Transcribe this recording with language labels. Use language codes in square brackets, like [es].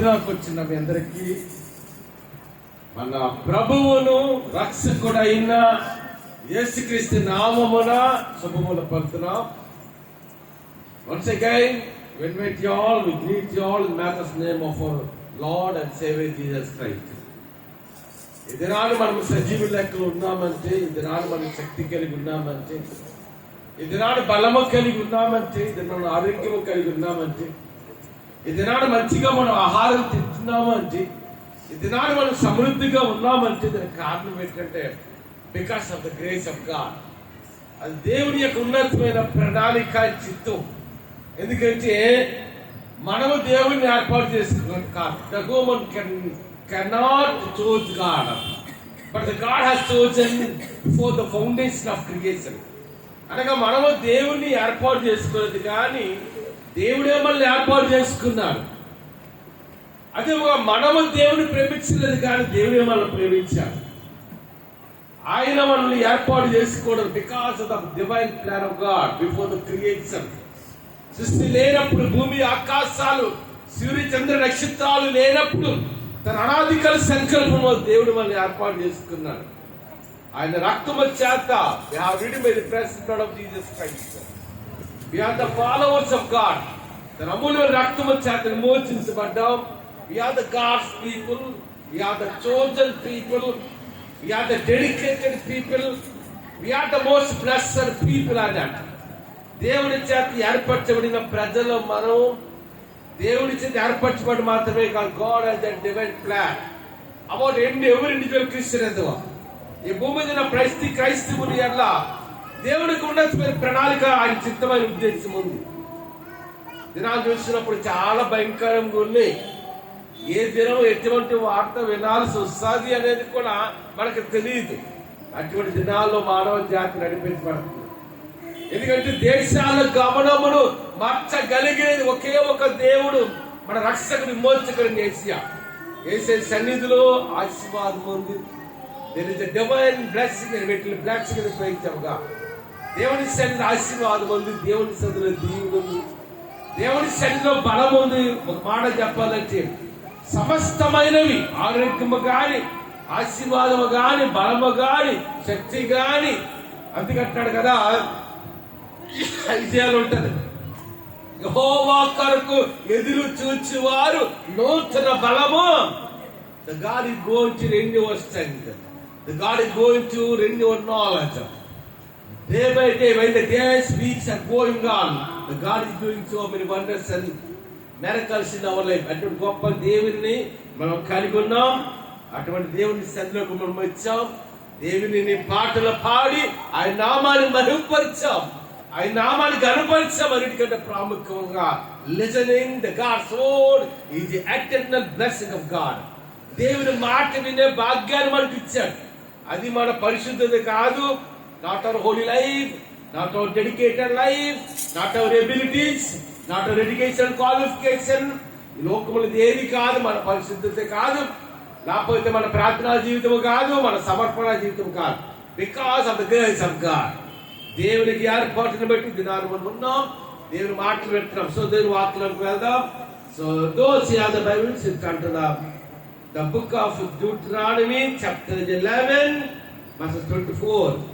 [te] వచ్చిన మీ అందరికీ మన ప్రభువును రక్షకుడైన యేసుక్రీస్తు నామమున శుభములు పలుకుతున్నాం. [en] Once again, we invite you all, we greet you all in the matchless name of our Lord and Savior Jesus Christ. [te] ఈ దినాలు మనం సజీవ లెక్కలు ఉన్నామంటే, ఈ దినాలు మనం శక్తి కలిగి ఉన్నామంటే, ఈ దినాలు బలము కలిగి ఉన్నామంటే, ఈ దినాలు ఆరోగ్యము కలిగి ఉన్నామంటే, ఈ దినాడు మంచిగా మనం ఆహారం తింటున్నాము అంటే, ఈ దినాడు మనం సమృద్ధిగా ఉన్నామంటే దానికి కారణం ఏంటంటే [en] Because of the grace of God. [te] అది దేవుని యొక్క ఉన్నతమైన ప్రణాళిక చిత్తం. ఎందుకంటే మనము దేవుడిని ఏర్పాటు చేసుకున్నాం కాదు. [en] The human cannot choose God, but the God has chosen before the foundation of creation. [te] అనగా మనము దేవుణ్ణి ఏర్పాటు చేసుకున్నది కానీ దేవుడే మనల్ని ఏర్పాటు చేసుకున్నాడు. అదే మనము దేవుని ప్రేమించలేదు కానీ దేవుడే మనల్ని ప్రేమించాడు. ఆయన మనల్ని ఏర్పాటు చేసుకోవడం [en] Because of the divine plan of God before the creation. [te] సృష్టి లేనప్పుడు, భూమి ఆకాశాలు, సూర్య చంద్ర నక్షత్రాలు లేనప్పుడు తన అనాదికల సంకల్పంలో దేవుడు మనల్ని ఏర్పాటు చేసుకున్నాడు. ఆయన రక్తము చేత [en] we have redeemed by the precious blood of Jesus Christ. We are the followers of God. [te] తన అమూల్యమైన రక్తము చేత విమోచించబడ్డాం. [en] We are the God's people. We are the chosen people. We are the dedicated people. We are the most blessed people [te] అన్నమాట. దేవుని చేత ఏర్పరచబడిన ప్రజలు మనం. దేవుని చేత ఏర్పరచబడి మాత్రమే కాదు, [en] God has a divine plan about every individual Christian as well. [te] ఈ భూమి మీద ప్రతి క్రైస్తవుని ఎల్ల దేవునికి ఉన్నతమైన ప్రణాళిక, ఆయన చిత్తమైన ఉద్దేశం ఉంది. దినాలు చూసినప్పుడు చాలా భయంకరంగా ఉన్నాయి. ఏ దినం ఎటువంటి వార్త వినాల్సి వస్తుంది అనేది కూడా మనకు తెలియదు. అటువంటి దినాల్లో మానవ జాతి నడిపించబడుతుంది. ఎందుకంటే దేశాల గమనమును మార్చగలిగేది ఒకే ఒక దేవుడు, మన రక్షకుడు విమోచకుడు యేసయ్య సన్నిధిలో ఆశీర్వాదం ఉంది. [en] There is a divine blessing and blessing in the presence of God. [te] దేవుని సన్నిధిలో ఆశీర్వాదం ఉంది, దేవుని సన్నిధిలో దీవెన ఉంది, దేవుని సన్నిధిలో బలం ఉంది. ఒక మాట చెప్పాలంటే సమస్తమైనవి, ఆరోగ్యము గాని, ఆశీర్వాదము గాని, బలము గాని, శక్తి గాని, అందుకంటాడు కదా ఐజయాలు ఉంటది, యెహోవా కొరకు ఎదురు చూచువారు నూతన బలము. [en] The God is going to renew our strength. The God is going to renew our knowledge. Day by day, when the days, weeks are going on, the God is doing so many wonders and miracles in our life. [te] అటువంటి గొప్ప దేవుని మనం కలిగి ఉన్నాం. అటువంటి దేవుని సన్నిధిలోకి మనం వచ్చాం. దేవుని పాటలు పాడి ఆయన నామాన్ని మహిమపరిచాం, ఆయన నామాన్ని గణపరిచాం. అన్నిటికంటే ప్రాముఖ్యంగా [en] Listening the God's word is the eternal blessing of God. [te] దేవుని మాట వినే భాగ్యాన్ని మనకి ఇచ్చాడు. అది మన పరిశుద్ధత కాదు, [en] not our holy life, not our dedicated life, not our abilities, not our education qualification. [te] ఈ లోకములు ఏది కాదు, మన పరిశుద్ధత కాదు, లేకపోతే మన ప్రార్థనా జీవితం కాదు, మన సమర్పణ జీవితం కాదు. [en] Because of the grace of God. [te] దేవునికి ఏర్పాటును బట్టి దినాలు మనం ఉన్నాం, దేవుని మాటలు పెడుతున్నాం. సో దేవుని వాక్యంలోకి వెళ్దాం. [en] So those who have the Bibles, you come to the book of Deuteronomy, chapter 11, verses 24.